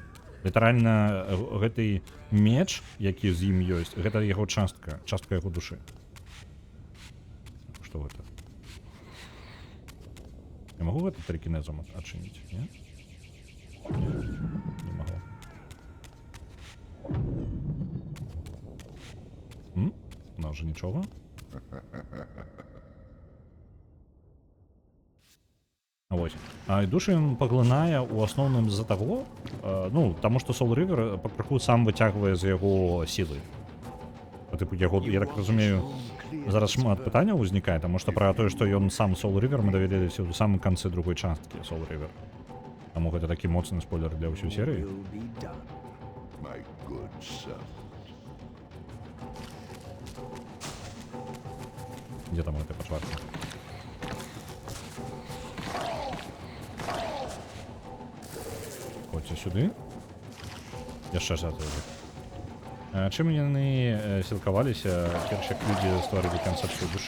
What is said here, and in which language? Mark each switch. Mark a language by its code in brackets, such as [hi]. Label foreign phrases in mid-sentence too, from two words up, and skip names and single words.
[be] Літаральна гэты меч, які з ім ёсць, гэта яго частка яго душы. Што гэта? Я магу гэта тэркінезам адчыніць, не? Не магу. [uk] Ну, вже нічого. Ось. [be] А душу ён паглынае ў асноўным з-за таго, ну, таму што Соул-рівер пакрыху сам выцягвае з яго сілы. Тыпу, яго, я так разумею, зараз шмат пытанняў узнікае, таму што пра тое, што ён сам Соул-рівер, мы даведаліся ў самым канцы другой часткі Соул-рівер. Таму гэта такі моцны спойлер для ўсёй серыі. [en] My good son. [be] Дзе там гэты пачварка? Ходзьце сюды. Яшчэ за гэта. Чым яны сілкаваліся, перш як людзі стварылі канцэпцыю душы?